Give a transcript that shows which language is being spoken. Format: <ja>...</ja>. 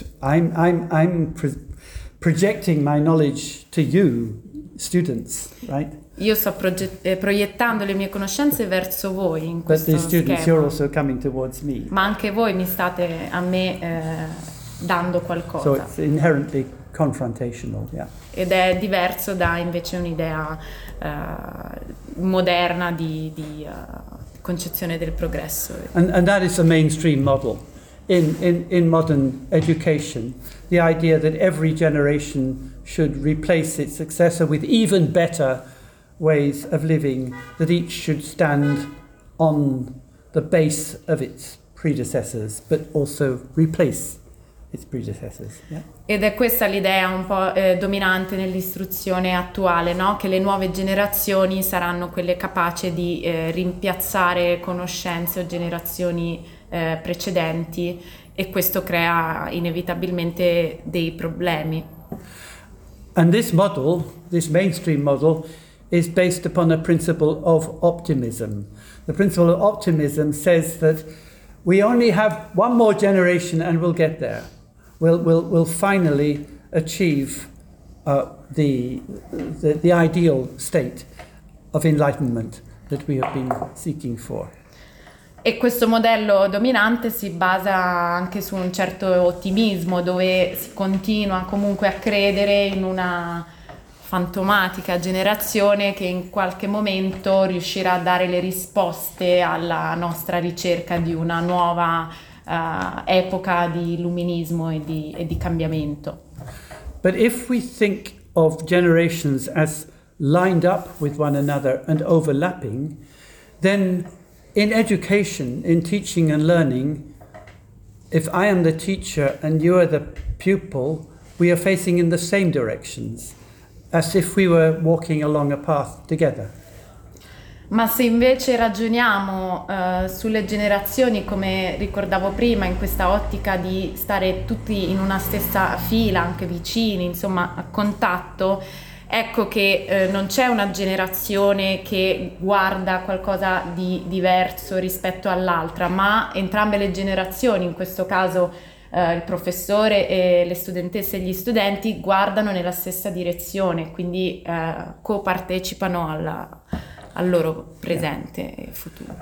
<en>I'm projecting my knowledge to you, students, right?</en> <it>Io sto proiettando le mie conoschenze verso voi in questo schema.</it> <en>But the students, you're also coming towards me.</en> <it>Ma anche voi mi state a me dando qualcosa.</it> <en>So it's inherently confrontational, yeah.</en> <it>Ed è diverso da invece un'idea moderna di concezione del progresso.</it> <en>And that is the mainstream model in modern education, the idea that every generation should replace its successor with even better ways of living, that each should stand on the base of its predecessors, but also replace its predecessors. Yeah?</en> <it>Ed è questa l'idea un po' dominante nell'istruzione attuale, no? Che le nuove generazioni saranno quelle capaci di rimpiazzare conoscenze o generazioni precedenti, e questo crea inevitabilmente dei problemi.</it> <en>And this model, this mainstream model, is based upon a principle of optimism. The principle of optimism says that we only have one more generation and we'll get there. We'll finally achieve the ideal state of enlightenment that we have been seeking for.</en> <it>E questo modello dominante si basa anche su un certo ottimismo, dove si continua comunque a credere in una fantomatica generazione che in qualche momento riuscirà a dare le risposte alla nostra ricerca di una nuova epoca di illuminismo e di cambiamento.</it> <en>But if we think of generations as lined up with one another and overlapping, then in education, in teaching and learning, if I am the teacher and you are the pupil, we are facing in the same directions, as if we were walking along a path together.</en> <it>Ma se invece ragioniamo sulle generazioni, come ricordavo prima, in questa ottica di stare tutti in una stessa fila, anche vicini, insomma, a contatto, ecco che non c'è una generazione che guarda qualcosa di diverso rispetto all'altra, ma entrambe le generazioni, in questo caso il professore e le studentesse e gli studenti, guardano nella stessa direzione, quindi copartecipano al loro presente e futuro.</it>